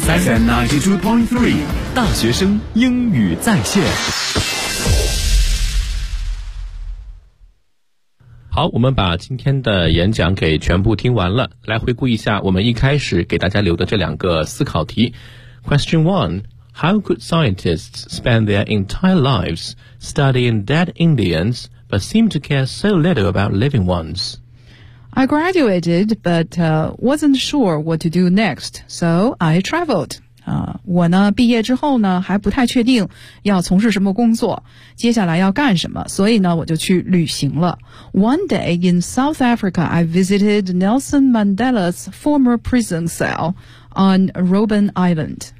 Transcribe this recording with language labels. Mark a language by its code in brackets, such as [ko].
[zh] FM92.3 大学生英语在线。好，我们把今天的演讲给全部听完了，来回顾一下我们一开始给大家留的这两个思考题。 [en] Question 1: How could scientists spend their entire lives studying dead IndiansBut seem to care so little about living ones. I graduated, but wasn't sure what to do next, so I traveled. [zh] 我呢毕业之后呢还不太确定要从事什么工作，接下来要干什么，所以呢我就去旅行了。 [en] One day in South Africa, I visited Nelson Mandela's former prison cell on Robben Island.